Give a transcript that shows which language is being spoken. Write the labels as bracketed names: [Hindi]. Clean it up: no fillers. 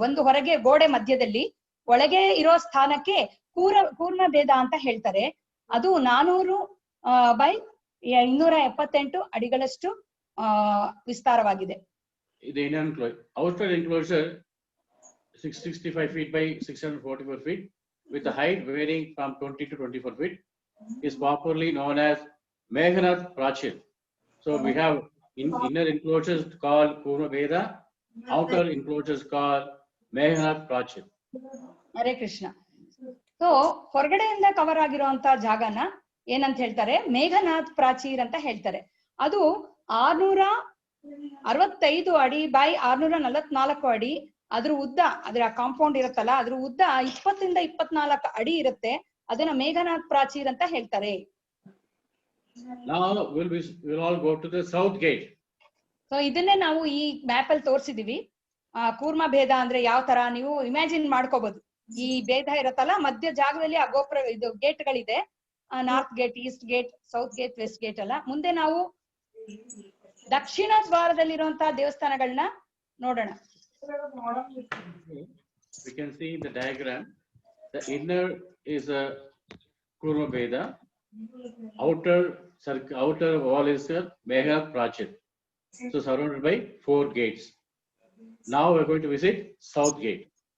[Kannada] ಒಂದು ಹೊರಗೆ ಗೋಡೆ ಮಧ್ಯದಲ್ಲಿ, ಒಳಗೆ ಇರೋ ಸ್ಥಾನಕ್ಕೆ ಕೂರ್ಮ ಭೇದ ಅಂತ ಹೇಳ್ತಾರೆ. ಅದು 400 by 278 ಅಡಿಗಳಷ್ಟು ವಿಸ್ತಾರವಾಗಿದೆ. [English] The inner enclosure, outer enclosure 665 feet by 644 feet with a height varying from 20 to 24 feet is popularly known as Meghanath Prachir. So we have inner enclosures called Kurma Veda, outer enclosures called Meghanath Prachir. [Kannada] Hare Krishna. So ಹೊರಗಡೆಯಿಂದ cover ಆಗಿರುವಂತ ಜಾಗನ ಏನಂತ ಹೇಳ್ತಾರೆ, ಮೇಘನಾಥ್ ಪ್ರಾಚೀರ್ ಅಂತ ಹೇಳ್ತಾರೆ. ಅದು 665 ಅಡಿ by 644 ಅಡಿ. ಅದ್ರ ಉದ್ದ, ಅದ್ರ ಕಾಂಪೌಂಡ್ ಇರುತ್ತಲ್ಲ, ಅದ್ರ ಉದ್ದ 20 ಇಂದ 24 ಅಡಿ ಇರುತ್ತೆ. ಅದನ್ನ ಮೇಘನಾಥ್ ಪ್ರಾಚೀರ್ ಅಂತ ಹೇಳ್ತಾರೆ. [English] Now we'll all go to the south gate. [Kannada] So ಇದನ್ನೇ ನಾವು ಈ ಮ್ಯಾಪ್ ಅಲ್ಲಿ ತೋರಿಸಿದೀವಿ. ಕೂರ್ಮ ಭೇದ ಅಂದ್ರೆ ಯಾವ ತರ ನೀವು ಇಮ್ಯಾಜಿನ್ ಮಾಡ್ಕೋಬಹುದು. ಈ ಭೇದ ಇರತ್ತಲ್ಲ, ಮಧ್ಯ ಜಾಗದಲ್ಲಿ ಆ ಗೋಪುರ, ಇದು ಗೇಟ್ ಗಳಿದೆ. North gate, East gate, south gate, West gate ಅಲ್ಲ. ಮುಂದೆ ನಾವು ದಕ್ಷಿಣ ದ್ವಾರದಲ್ಲಿರುವಂತಹ ದೇವಸ್ಥಾನಗಳನ್ನ ನೋಡೋಣ. [English] We can see in the diagram, the inner is a Kurma Veda, outer wall is a Meghanath Prachir. So surrounded by 4 gates. Now we're going to visit south gate.